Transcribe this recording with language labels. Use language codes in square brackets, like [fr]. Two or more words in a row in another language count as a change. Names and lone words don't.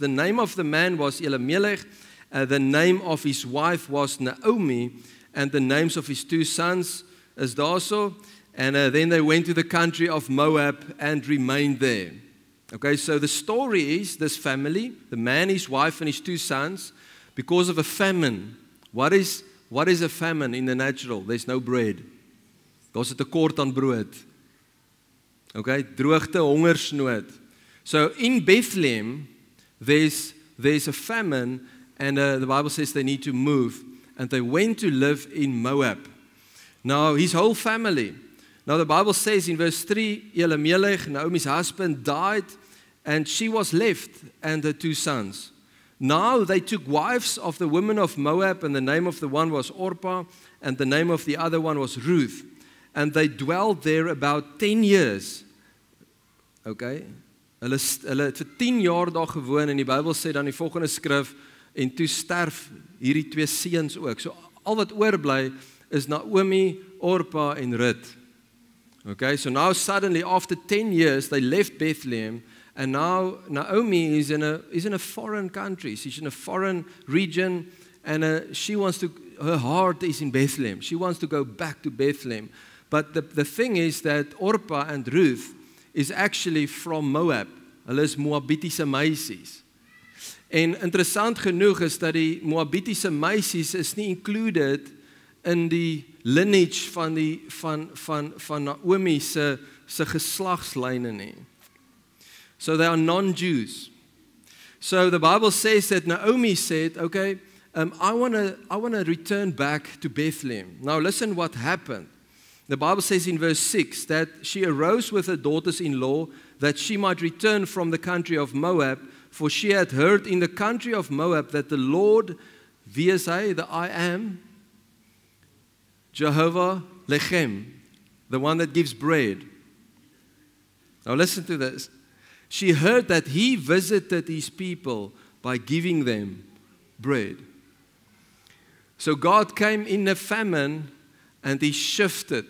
[en] The name of the man was Elimelech, the name of his wife was Naomi, and the names of his 2 sons is also. And then they went to the country of Moab and remained there. Okay, so the story is this family, the man, his wife, and his 2 sons, because of a famine. What is a famine in the natural? There's no bread. [af] Daar's 'n tekort aan brood. Okay, droogte, hongersnood. [en] So in Bethlehem, there's a famine, and the Bible says they need to move, and they went to live in Moab. Now, his whole family. Now, the Bible says in verse 3, Elimelech, Naomi's husband, died, and she was left, and her 2 sons. Now, they took wives of the women of Moab, and the name of the one was Orpah, and the name of the other one was Ruth. And they dwelled there about 10 years. Okay? [af] Hulle het vir 10 jaar daar gewoon, en die Bybel sê dan die volgende skrif, en toe sterf hierdie 2 seuns ook. So, al wat oorbly is Naomi, Orpah, en Ruth. [en] Okay, so now suddenly after 10 years they left Bethlehem, and now Naomi is in a foreign country. She's in a foreign region, and she wants to. Her heart is in Bethlehem. She wants to go back to Bethlehem. But the thing is that Orpah and Ruth is actually from Moab. [af] Hulle is Moabitiese meisies. En interessant genoeg is dat die Moabitiese meisies is nie included in die lineage van Naomi se geslagslyne nie. [en] So they are non-Jews. So the Bible says that Naomi said, okay, I want to return back to Bethlehem. Now listen what happened. The Bible says in verse 6 that she arose with her daughters-in-law that she might return from the country of Moab, for she had heard in the country of Moab that the Lord, [af] wie is hy, [en] the I am, Jehovah Lechem, the one that gives bread. Now listen to this. she heard that he visited his people by giving them bread. So God came in a famine and he shifted.